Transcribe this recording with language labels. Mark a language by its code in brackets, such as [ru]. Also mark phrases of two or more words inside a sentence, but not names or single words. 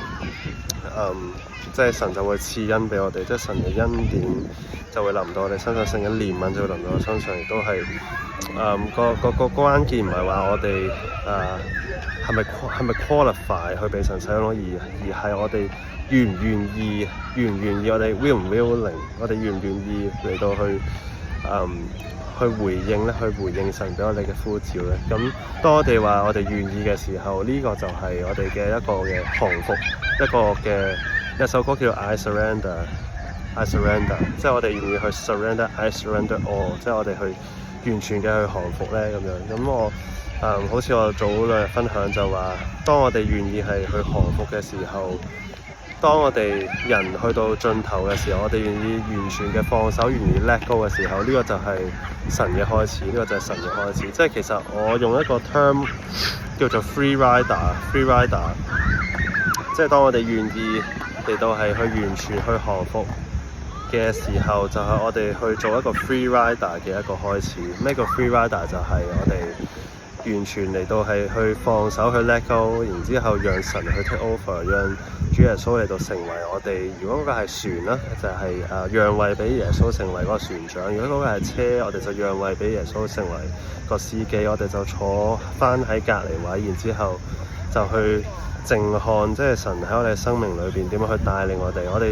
[yue] 即係神就會賜恩俾我哋，即係神嘅恩典就會臨到我哋身上，神嘅憐憫就會臨到我身上，亦都係個關鍵唔係話我哋係咪 qualify 去俾神使用，而係我哋願唔願意，我哋 will 唔 willing， 我哋願唔願意嚟到去回應咧，去回應神俾我哋嘅呼召咧。咁當我哋話我哋願意嘅時候，呢個就係我哋嘅一個嘅降服，一首歌叫做 [en] I surrender， [yue] 即係我哋願意去 [en] surrender I surrender all， [yue] 即係我哋去完全嘅去降服咧咁樣。咁我好似我早兩日分享就話，當我哋願意係去降服嘅時候，當我哋人去到盡頭嘅時候，我哋願意完全嘅放手，願意 [en] let go [yue] 嘅時候，呢個就係神嘅開始，呢個就係神嘅開始。即係其實我用一個 term 叫做 [en] free rider， [yue] 即係當我哋願意嚟到係去完全去降服嘅時候，就係我哋去做一個 [en] free rider [yue] 嘅一個開始。咩叫 [en] free rider？ [yue] 就係我哋完全嚟到係去放手去 [en] let go， [yue] 然之後讓神去 [en] take over， [yue] 讓主耶穌嚟到成為我哋。如果嗰個係船啦，就係讓位俾耶穌成為嗰個船長；如果嗰個係車，我哋就讓位俾耶穌成為個司機，我哋就坐翻喺隔離位，然之後就去靜看，即係神喺我哋生命裏邊點樣去帶領我哋。